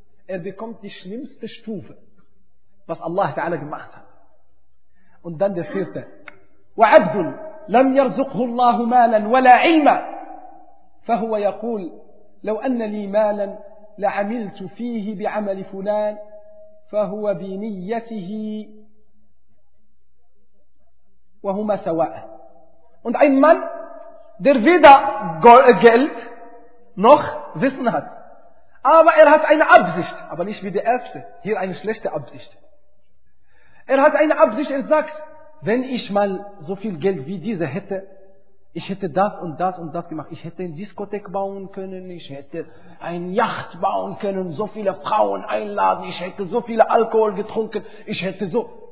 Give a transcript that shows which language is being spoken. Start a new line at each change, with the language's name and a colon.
German: Er bekommt die schlimmste Stufe, was Allah Ta'ala gemacht hat. Und dann der vierte. وَعَبْدٌ
Arabic: لم يرزقه الله مالا ولا علما، فهو يقول لو أن لي مالا لعملت فيه بعمل فلان، فهو بنيته وهما سواء.
German: Und ein Mann, der weder Geld noch Wissen hat, aber er hat eine Absicht, aber nicht wie der erste, hier eine schlechte Absicht. Er hat eine Absicht, er sagt, wenn ich mal so viel Geld wie dieser hätte, ich hätte das und das und das gemacht, ich hätte ein Diskothek bauen können, ich hätte ein Yacht bauen können, so viele Frauen einladen, ich hätte so viel Alkohol getrunken, ich hätte so.